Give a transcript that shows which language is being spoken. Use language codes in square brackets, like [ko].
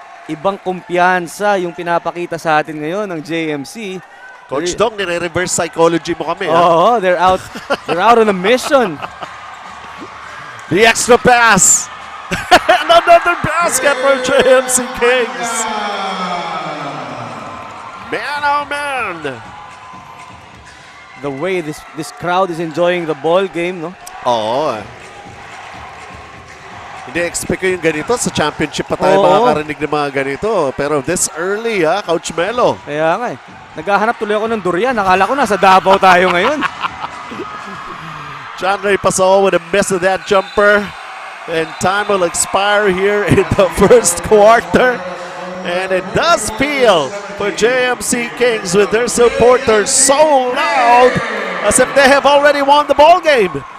[tl] Ibang kumpiyansa yung pinapakita sa atin ngayon ng JMC. Coach Dong, nire-reverse psychology mo kami. [en] Oh, they're out on a mission. The extra pass. And another basket for JMC Kings. Man, oh man. The way this crowd is enjoying the ball game, no? [tl] Oo. Hindi expect ko yung ganito. Sa championship pa tayo Oo. makakarinig ng mga ganito. [en] Pero this early, Coach Melo. [tl] Kaya nga Naghahanap tuloy ako ng durian. Nakala ko nasa Davao tayo ngayon. [en] John Ray Pasol with a miss of that jumper. And time will expire here in the first quarter. And it does feel for JMC Kings with their supporters so loud as if they have already won the ball game.